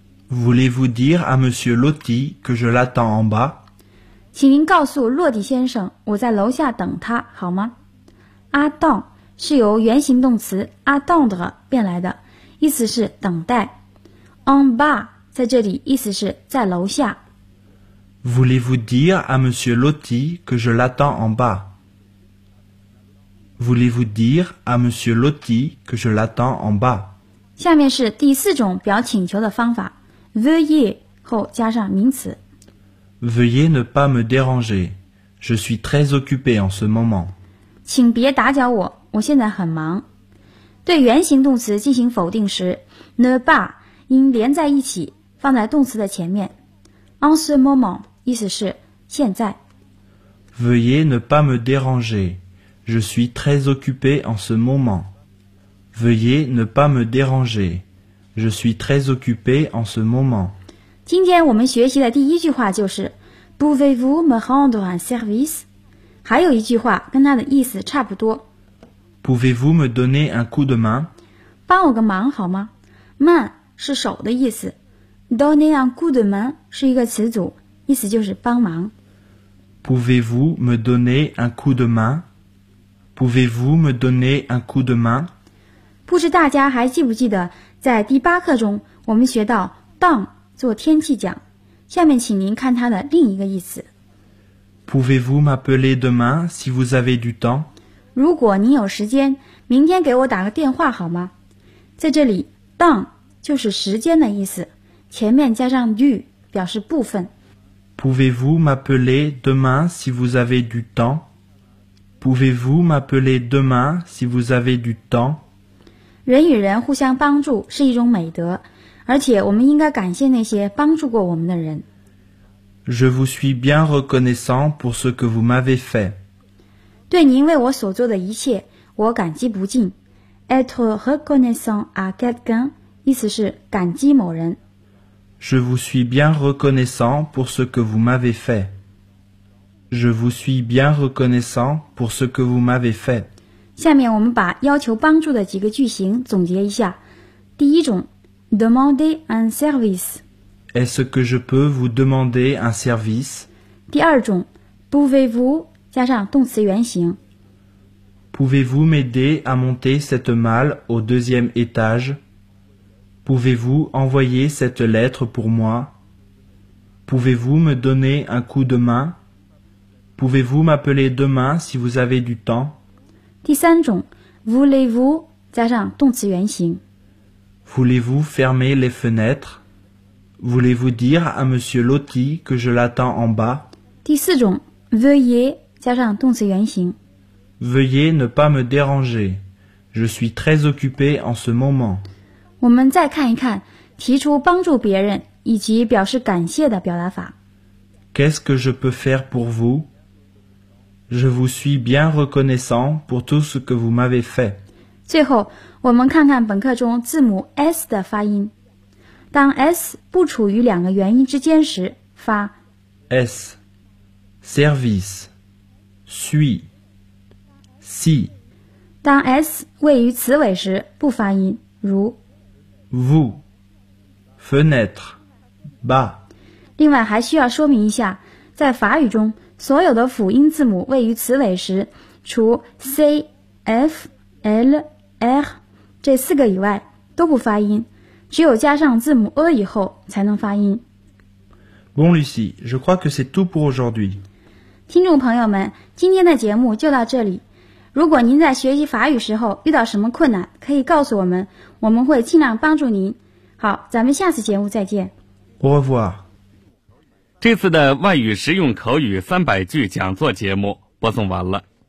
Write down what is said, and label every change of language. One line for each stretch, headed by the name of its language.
French: Voulez-vous dire à Monsieur Lotti que je l'attends en bas?
Chinese: 请您告诉洛蒂先生，我在楼下等他，好吗？ attend 是由原形动词 attendre 变来的，意思是等待。
French: en bas
Chinese: 在这里意思是在楼下。
French: Voulez-vous dire à Monsieur Lotti que je l'attends en bas? Voulez-vous dire à Monsieur Lotti que je l'attends en bas?
Chinese: 下面是第四种表请求的方法。 Veuillez 后加上名词。
French: Veuillez ne pas me déranger. Je suis très occupé en ce moment.
Chinese: 请别打搅我，我现在很忙。对原形动词进行否定时 ，ne pas 应连在一起，放在动词的前面。
French: En ce moment
Chinese: 意思是现在。
French: Veuillez ne pas me déranger. Je suis très occupé en ce moment. Veuillez ne pas me déranger. Je suis très occupé en ce moment.
Chinese: 今天我们学习的第一句话就是
French: Pouvez-vous me rendre un service?
Chinese: 还有一句话跟它的意思差不多。
French: Pouvez-vous me donner un coup de main?
Chinese: 帮我个忙好吗？Main 是手的意思。
French: Donner un coup de main
Chinese: 是一个词组，意思就是帮忙。
French: Pouvez-vous me donner un coup de main? Pouvez-vous me donner un coup de main?
Chinese: 不知大家还记不记得在第八课中我们学到 don 做天气讲，下面请您看它的另一个意思。
French: Pouvez-vous m'appeler demain si vous avez du temps?
Chinese: 如果您有时间，明天给我打个电话好吗？在这里 don 就是时间的意思，前面加上 du 表示部分。
French: Pouvez-vous m'appeler demain si vous avez du temps? Pouvez-vous m'appeler demain si vous avez du temps?
Chinese: 人与人互相帮助是一种美德，而且我们应该感谢那些帮助过我们的人。
French: Je vous suis bien reconnaissant pour ce que vous m'avez fait.
Chinese: 对您为我所做的一切，我感激不尽。
French: Être reconnaissant à quelqu'un,
Chinese: 意思是感激某人。
French: Je vous suis bien reconnaissant pour ce que vous m'avez fait. Je vous suis bien reconnaissant pour ce que vous m'avez fait.
Chinese: 下面我们把要求帮助的几个句型总结一下。第一种 ,
French: demander un service. Est-ce que je peux vous demander un service?
Chinese: 第二种 ,pouvez-vous, 加上动词原形。
French: Pouvez-vous m'aider à monter cette malle au deuxième étage? Pouvez-vous envoyer cette lettre pour moi? Pouvez-vous me donner un coup de main? Pouvez-vous m'appeler demain si vous avez du temps?
Chinese: 第三种 voulez-vous 加上动词原形。
French: Voulez-vous fermer les fenêtres? Voulez-vous dire à Monsieur Lotti que je l'attends en bas?
Chinese: 第四种 veuillez 加上动词原形。
French: Veuillez ne pas me déranger. Je suis très occupé en ce moment.
Chinese: 我们再看一看提出帮助别人以及表示感谢的表达法。
French: Qu'est-ce que je peux faire pour vous? Je vous suis bien reconnaissant pour tout ce que vous m'avez fait.
Chinese: 最后，我们看看本课中字母 S 的发音。当 S 不处于两个元音之间时，发
French: S, service, suis, si.
Chinese: 当 S 位于词尾时，不发音，如
French: vous, fenêtre, bas.
Chinese: 另外还需要说明一下，在法语中所有的辅音字母位于词尾时，除 C, F, L, R 这四个以外都不发音，只有加上字母 E 以后才能发音。
French: Bon Lucie, je crois que c'est tout pour aujourd'hui.
Chinese: 听众朋友们，今天的节目就到这里。如果您在学习法语时候遇到什么困难，可以告诉我们，我们会尽量帮助您。好，咱们下次节目再见。
French: Au revoir。
Chinese: 这次的外语实用口语三百句讲座节目播送完了。